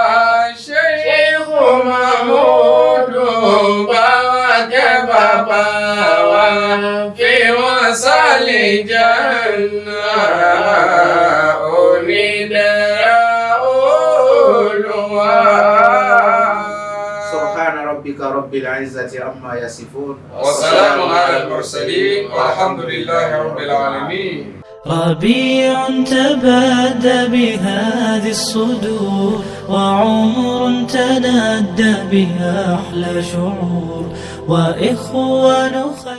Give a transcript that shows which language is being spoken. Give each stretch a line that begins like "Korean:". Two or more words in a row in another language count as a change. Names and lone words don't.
Yoruba: Ṣéhù Mahamudu bàwá kẹ́ bàbá wa. Fi wọ́n ṣàlìjánà onídẹ̀ra Olúwa.
Arabic: سبحان ربك رب العزة عما يصفون. وسلام على المرسلين والحمد لله رب العالمين. ربيع تبادى بهذه الصدور وعمر تنادى بها أحلى شعور وإخوان خير